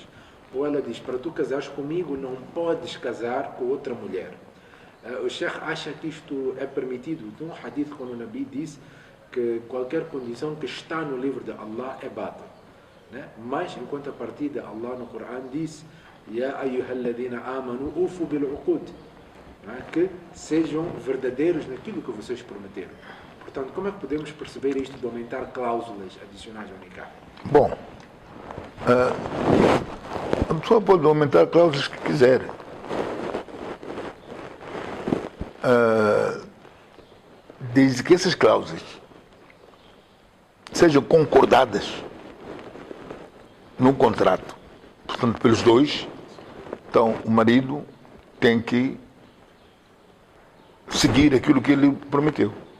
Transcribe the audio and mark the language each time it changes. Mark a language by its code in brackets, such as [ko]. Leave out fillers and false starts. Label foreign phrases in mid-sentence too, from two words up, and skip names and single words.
[pt] Ou ela diz, para tu casares comigo, não podes casar com outra mulher. O Sheikh acha que isto é permitido. Tem um hadith quando o Nabi diz que qualquer condição que está no livro de Allah é batil, né? Mas, em contrapartida, Allah no Corão diz, [ar] يا أيها الذين آمنوا أوفوا بالعقود, [pt] que sejam verdadeiros naquilo que vocês prometeram. Portanto, como é que podemos perceber isto de aumentar cláusulas adicionais ao nikah? Bom, a pessoa pode aumentar cláusulas que quiser. Desde que essas cláusulas sejam concordadas no contrato, portanto, pelos dois, então o marido tem que seguir aquilo que ele prometeu.